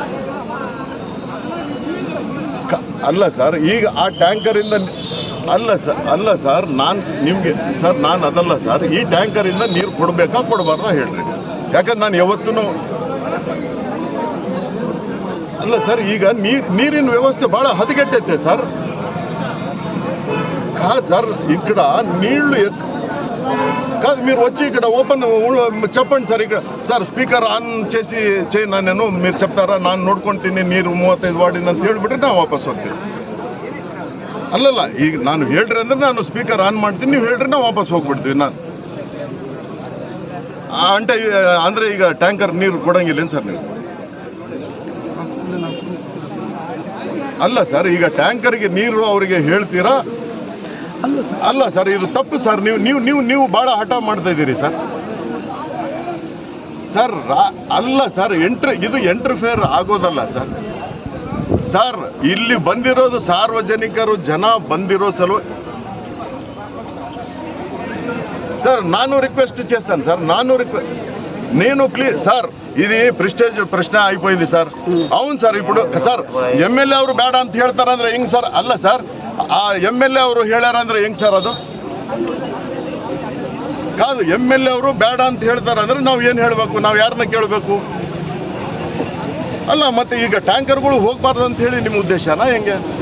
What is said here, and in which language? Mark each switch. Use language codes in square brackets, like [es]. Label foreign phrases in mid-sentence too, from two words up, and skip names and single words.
[kn] ಅಲ್ಲ ಸರ್, ಈಗ ಆ ಟ್ಯಾಂಕರಿಂದ ಅಲ್ಲ ಸರ್, ನಾನು ನಿಮಗೆ ಸರ್, ನಾನು ಅದಲ್ಲ ಸರ್, ಈ ಟ್ಯಾಂಕರಿಂದ ನೀರು ಕೊಡಬೇಕಾ ಕೊಡಬಾರ್ದಾ ಹೇಳ್ರಿ? ಯಾಕಂದ್ರೆ ನಾನು ಯಾವತ್ತೂ ಅಲ್ಲ ಸರ್, ಈಗ ನೀರಿನ ವ್ಯವಸ್ಥೆ ಭಾಳ ಹದಗೆಟ್ಟೈತೆ ಸರ್. ಸರ್, ಈ ಕಡೆ [te] ನೀళ్ళు కాదు మీరు వచ్చి ఇక్కడ ఓపెన్ చెప్పండి సార్. ఇక్కడ సార్ [en] speaker on [te] చేయి నేను మీరు చెప్తారా, [kn] ನಾನು ನೋಡ್ಕೊಳ್ತೀನಿ ನೀರು 35 ವಾರ್ಡಿನ ಅಂತ ಹೇಳ್ಬಿಟ್ರೆ ನಾವು ವಾಪಸ್ ಹೋಗ್ತೀವಿ. ಅಲ್ಲಲ್ಲ, ಈಗ ನಾನು ಹೇಳ್ರಿ ಅಂದ್ರೆ ನಾನು [en] speaker on [kn] ಮಾಡ್ತೀನಿ, ನೀವು ಹೇಳ್ರಿ ನಾವು ವಾಪಸ್ ಹೋಗ್ಬಿಡ್ತೀವಿ. ನಾನು ಅಂದ್ರೆ ಈಗ ಟ್ಯಾಂಕರ್ ನೀರು ಕೊಡಂಗಿಲ್ಲ ಸರ್ ನೀವು? ಅಲ್ಲ ಸರ್, ಈಗ ಟ್ಯಾಂಕರ್ಗೆ ನೀರು ಅವರಿಗೆ ಹೇಳ್ತೀರಾ? ಅಲ್ಲ ಸರ್, ಇದು ತಪ್ಪು ಸರ್. ನೀವು ಬಹಳ ಹಠ ಮಾಡ್ತಾ ಇದ್ದೀರಿ ಸರ್. ಸರ್ ಅಲ್ಲ ಸರ್, ಇದು ಎಂಟರ್ಫೇರ್ ಆಗೋದಲ್ಲ ಸರ್. ಸರ್ ಇಲ್ಲಿ ಬಂದಿರೋದು ಸಾರ್ವಜನಿಕರು ಜನ ಬಂದಿರೋ ಸಲುವಾಗಿ [te] సార్ నాను రిక్వెస్ట్ చేస్తాను సార్. నేను ప్లీజ్ సార్, ఇది ప్రెస్టేజ్ ప్రశ్న అయిపోయింది సార్. అవును సార్, ఇప్పుడు సార్ [kn] ಎಮ್.ಎಲ್.ಎ ಅವರು ಬೇಡ ಅಂತ ಹೇಳ್ತಾರಂದ್ರೆ ಹೆಂಗ್ ಸರ್? ಅಲ್ಲ ಸರ್, ಆ ಎಮ್.ಎಲ್.ಎ ಅವರು ಹೇಳ್ಯಾರಂದ್ರೆ ಹೆಂಗ್ ಸರ್? ಅದು ಕಾದು. ಎಮ್.ಎಲ್.ಎ ಅವರು ಬೇಡ ಅಂತ ಹೇಳ್ತಾರಂದ್ರೆ ನಾವು ಏನು ಹೇಳಬೇಕು? ನಾವು ಯಾರನ್ನ ಕೇಳಬೇಕು? ಅಲ್ಲ, ಮತ್ತೆ ಈಗ ಟ್ಯಾಂಕರ್ಗಳು ಹೋಗ್ಬಾರ್ದು ಅಂತ ಹೇಳಿ ನಿಮ್ಮ ಉದ್ದೇಶನಾ ಹೆಂಗೆ?